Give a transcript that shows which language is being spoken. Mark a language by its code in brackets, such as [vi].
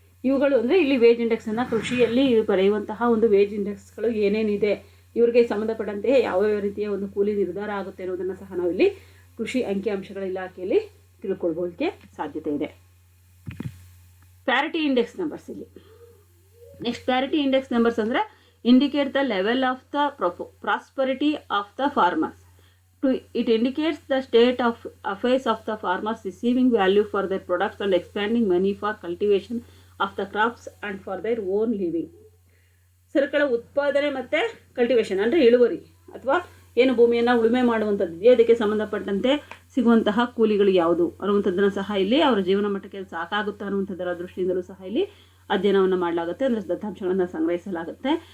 [kn] ಇವುಗಳು ಅಂದರೆ ಇಲ್ಲಿ ವೇಜ್ ಇಂಡೆಕ್ಸನ್ನು ಕೃಷಿಯಲ್ಲಿ ಬರೆಯುವಂತಹ ಒಂದು ವೇಜ್ ಇಂಡೆಕ್ಸ್ಗಳು ಏನೇನಿದೆ, ಇವರಿಗೆ ಸಂಬಂಧಪಟ್ಟಂತೆ ಯಾವ್ಯಾವ ರೀತಿಯ ಒಂದು ಕೂಲಿ ನಿರ್ಧಾರ ಆಗುತ್ತೆ ಅನ್ನೋದನ್ನು ಸಹ ನಾವು ಇಲ್ಲಿ ಕೃಷಿ ಅಂಕಿಅಂಶಗಳ ಇಲಾಖೆಯಲ್ಲಿ ತಿಳ್ಕೊಳ್ಬೋದಕ್ಕೆ ಸಾಧ್ಯತೆ ಇದೆ. [en] Parity index numbers ಇಲ್ಲಿ. Next parity index numbers ಅಂದರೆ indicate the level of the prosperity of the farmers. It indicates the state of affairs of the farmers receiving value for their products and expanding money for cultivation of the crops and for their own living. [kn] ಸರಕುಗಳ ಉತ್ಪಾದನೆ ಮತ್ತು cultivation ಅಂದರೆ ಇಳುವರಿ ಅಥವಾ ಏನು ಭೂಮಿಯನ್ನು ಉಳುಮೆ ಮಾಡುವಂಥದ್ದು, ಅದಕ್ಕೆ ಸಂಬಂಧಪಟ್ಟಂತೆ ಸಿಗುವಂತಹ ಕೂಲಿಗಳು ಯಾವುದು ಅನ್ನುವಂಥದ್ದನ್ನು ಸಹ ಇಲ್ಲಿ ಅವರ ಜೀವನ ಮಟ್ಟಕ್ಕೆ ಸಾಕಾಗುತ್ತಾ ಅನ್ನುವಂಥದ್ದರ ದೃಷ್ಟಿಯಿಂದಲೂ ಸಹ ಇಲ್ಲಿ ಅಧ್ಯಯನವನ್ನು ಮಾಡಲಾಗುತ್ತೆ, ಅಂದರೆ ದತ್ತಾಂಶಗಳನ್ನು ಸಂಗ್ರಹಿಸಲಾಗುತ್ತೆ.